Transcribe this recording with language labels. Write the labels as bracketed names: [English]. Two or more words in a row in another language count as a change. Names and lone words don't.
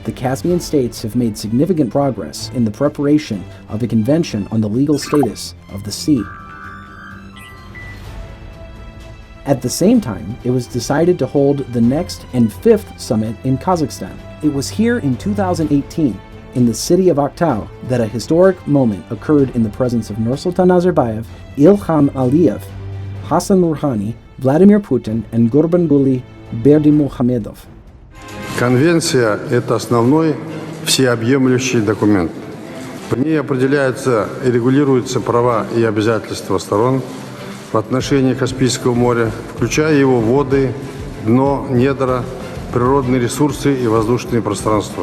[English] The Caspian states have made significant progress in the preparation of a convention on the legal status of the sea. At the same time, it was decided to hold the next and 5th summit in Kazakhstan. It was here in 2018, in the city of Aktau, that a historic moment occurred in the presence of Nursultan Nazarbayev, Ilham Aliyev, Hassan Rouhani, Vladimir Putin, and Gurbanguly Berdimuhamedov. [Russian] Конвенция – это основной всеобъемлющий документ. В ней определяются и регулируются права и обязательства сторон в отношении Каспийского моря, включая его воды, дно, недра, природные ресурсы и воздушные пространства.